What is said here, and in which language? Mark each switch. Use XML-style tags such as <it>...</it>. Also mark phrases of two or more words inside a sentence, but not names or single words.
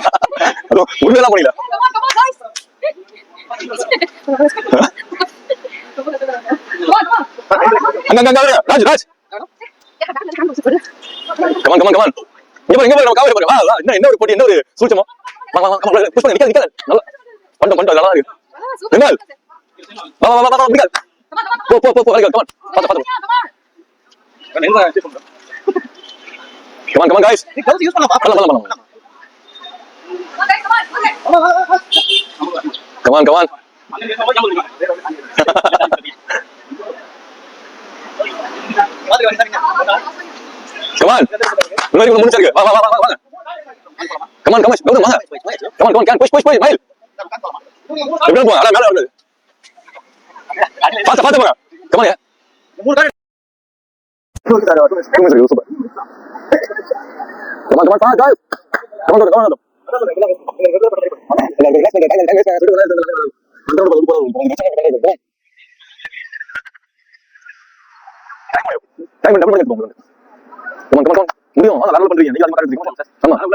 <ta>அது உண்மையெல்லாம் பண்ணல. அங்க ராஜ். கமான். இங்க பாரு காவே பாரு. வா என்ன ஒரு போட்டி என்ன ஒரு சூச்சமோ. வா புஷ் பண்ணு நிக்கல. நல்லா பண்ணு நல்லா இருக்கு. நிமல். வா நிக்கல். போ கமான். பாத்து.</ta> <en>Come on guys.</en> <ta>யூஸ் பண்ணலாம்.</ta> <en>Come on. Come on.</en> <ta>இன்னொரு முடிச்சிருக்கு. வா.</ta> <en>Come on. Come on. Can push. Mile.</en> <ta>எப்படி போ? அட மேல வருது. பாத்து போங்க.</ta> <en>Come on. Super. Come on, guys. Come on. Come on.</en> <ta>முடியும். வாங்க நல்லா பண்றீங்க. நீங்க அதிகமா காட்டுறீங்க. ஆமா.</ta>